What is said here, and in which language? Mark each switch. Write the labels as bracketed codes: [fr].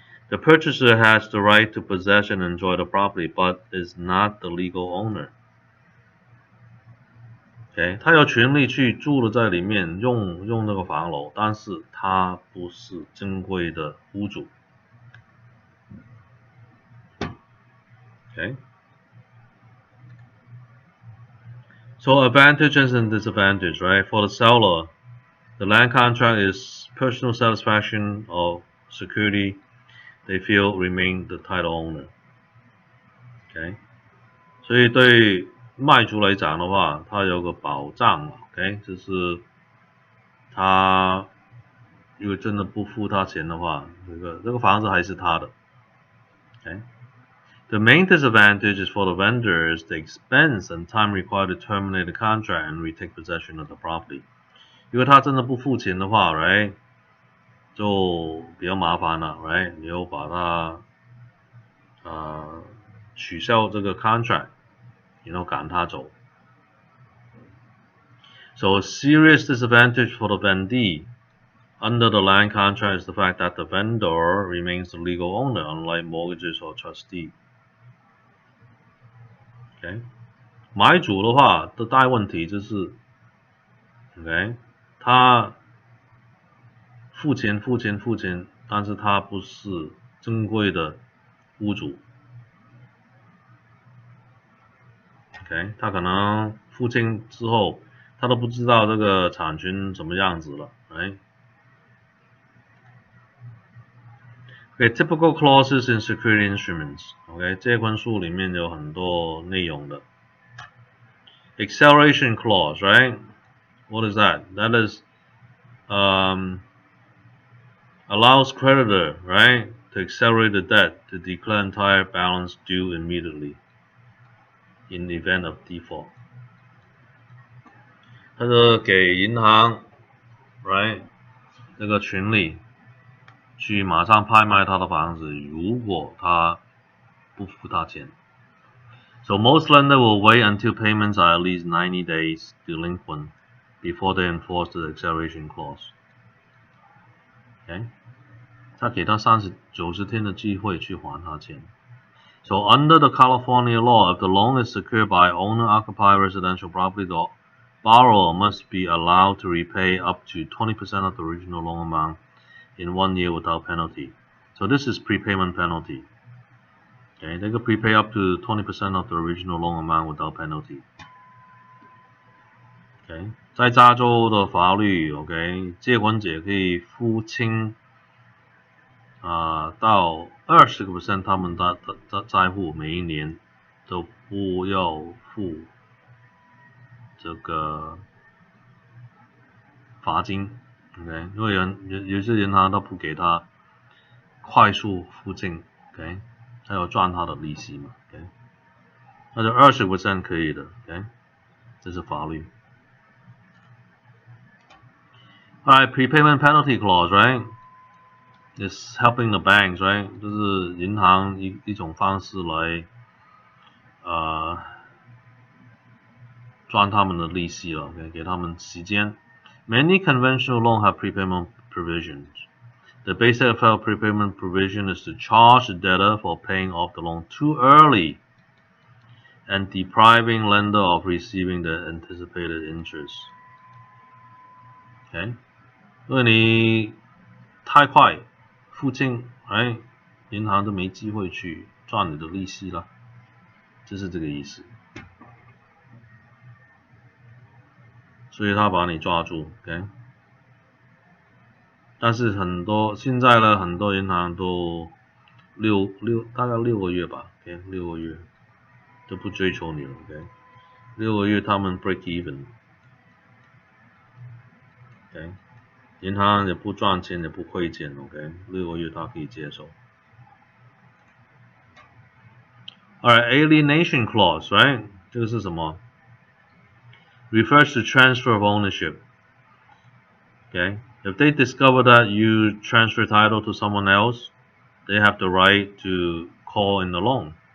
[en] The purchaser has the right to possess and enjoy the property, but is not the legal owner. [zh] Okay, 他有权利去住了在里面，用那个房楼，但是他不是正规的屋主。 [en] Okay. So advantages and disadvantages, right? For the seller, the land contract is personal satisfaction or security they feel remain the title owner. Okay. [zh] 所以对卖主来讲的话，他有个保障 OK 就是他如果真的不付他钱的话，这个房子还是他的。 [en] Okay. The main disadvantage is for the vendor is the expense and time required to terminate the contract and retake possession of the property. [zh] 如果他真的不付钱的话 ，right， 就比较麻烦了 ，right， 你要把它取消这个 contract， 然后赶他走。 [en] So a serious disadvantage for the vendee under the land contract is the fact that the vendor remains the legal owner, unlike mortgages or trustee. Okay. [zh] 买主的话的大问题就是 ，OK， 他付钱，但是他不是正规的屋主。 OK， 他可能付清之后，他都不知道这个产权怎么样子了，right？ [en] Okay, typical clauses in security instruments. [zh] OK， 借款书里面有很多内容的。 [en] Acceleration clause, right? What is that? That is allows creditor, right, to accelerate the debt to declare entire balance due immediately in the event of default. [zh] 它是给银行 ，right， 这个权利去马上拍卖他的房子，如果他不付他钱。 [en] So most lender will wait until payments are at least 90 days delinquent before they enforce the acceleration clause. Okay. [zh] 他给他90天的机会去还他钱。 [en] So under the California law, if the loan is secured by owner-occupied residential property, the borrower must be allowed to repay up to 20% of the original loan amount in 1 year without penalty. So this is prepayment penalty. Okay, they can prepay up to 20% of the original loan amount without penalty. [zh] Okay, 在加州的法律 ，OK， 借款者可以付清到20% 他们的债户每一年都不要付这个罚金 ，OK， 因为有些银行都不给他快速付清 ，OK， 他要赚他的利息嘛 ，OK， 那就20% 可以的 ，OK， 这是法律。 [en] Alright, prepayment penalty clause, right? Is helping the banks, right? [zh] 就是银行一种方式来赚他们的利息了 ，OK， 给他们时间。 [en] Many conventional loans have prepayment provisions. The basic FL prepayment provision is to charge the debtor for paying off the loan too early and depriving lender of receiving the anticipated interest. [zh] Okay， 因为你太快付清，哎，银行都没机会去赚你的利息了，就是这个意思。所以他把你抓住 ，OK。但是现在呢，很多银行都大概6个月吧 ，OK， 6个月就不追求你了 ，OK， 6个月他们 break even， OK， 银行也不赚钱也不亏钱 ，OK， 6个月他可以接受。 [en] Alright, alienation clause, right？这个是什么？Refers to transfer of ownership. Okay, if they discover that you transfer title to someone else, they have the right to call in the loan.